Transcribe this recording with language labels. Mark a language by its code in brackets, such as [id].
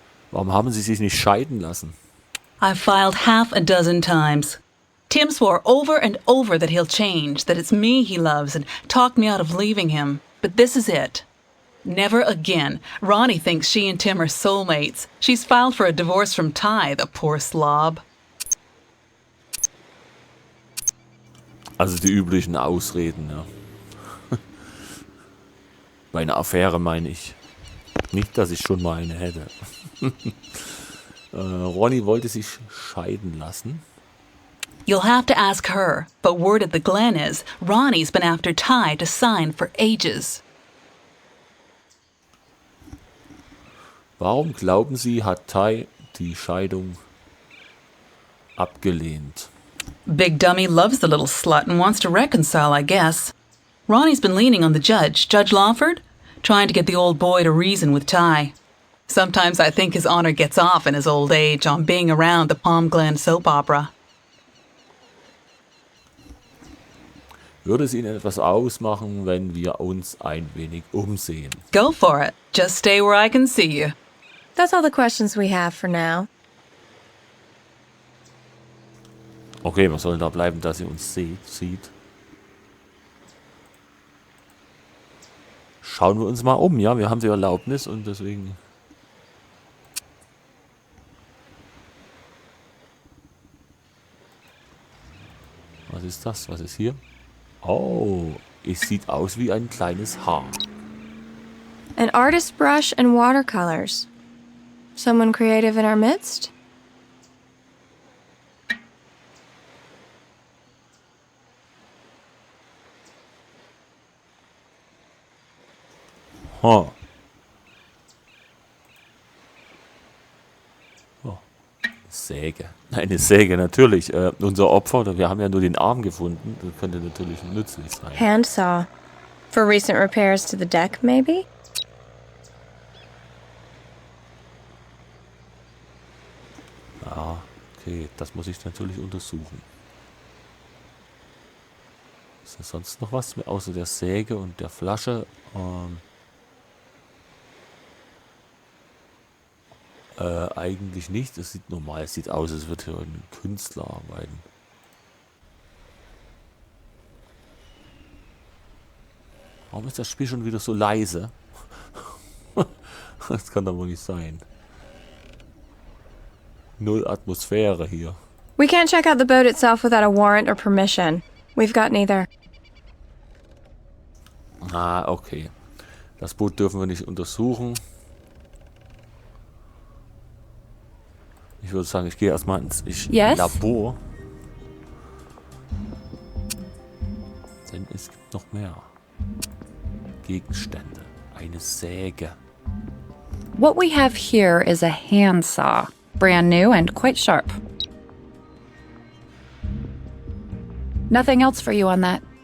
[de] Warum haben sie sich nicht scheiden lassen? [en] I've filed half a dozen times. Tim swore over and over that he'll change, that it's me he loves, and talked me out of leaving him. But this is it. Never again. Ronnie thinks she and Tim are soulmates. She's filed for a divorce from Ty, the poor slob. [de] Also die üblichen Ausreden, ja. Bei einer Affäre meine ich. Nicht, dass ich schon mal eine hätte. Ronnie wollte sich scheiden lassen. [en] You'll have to ask her, but word at the Glen is Ronnie's been after Ty to sign for ages. [de] Warum glauben Sie, hat Ty die Scheidung abgelehnt? [en] Big Dummy loves the little slut and wants to reconcile, I guess. Ronnie's been leaning on the judge, Judge Lawford, trying to get the old boy to reason with Ty. Sometimes I think his honor gets off in his old age on being around the Palm Glen soap opera. [de] Würde es Ihnen etwas ausmachen, wenn wir uns ein wenig umsehen? [en] Go for it. Just stay where I can see you. That's all the questions we have for now. [de] Okay, wir sollen da bleiben, dass sie uns sieht. Schauen wir uns mal um, ja, wir haben die Erlaubnis und deswegen... Was ist das? Was ist hier? Oh, es sieht aus wie ein kleines Haar. [en] An artist brush and watercolors. Someone creative in our midst? Oh. [de] Oh. Säge. Eine Säge, natürlich. Unser Opfer, wir haben ja nur den Arm gefunden. Das könnte natürlich nützlich sein. [en] Handsaw. For recent repairs to the deck, maybe? [de] Ah, okay, das muss ich natürlich untersuchen. Ist da sonst noch was außer der Säge und der Flasche? Eigentlich nicht. Es sieht normal, es sieht aus, als würde hier ein Künstler arbeiten. Warum ist das Spiel schon wieder so leise? Das kann doch wohl nicht sein. Null Atmosphäre hier. [en] We can't check out the boat itself without a warrant or permission. We've got neither. Ah, okay. [de] Das Boot dürfen wir nicht untersuchen. Ich würde sagen, ich gehe erstmal ins Labor. Denn es gibt noch mehr Gegenstände. Eine Säge. [en] What we have here is a handsaw, brand new and quite sharp. Nothing else for you on that.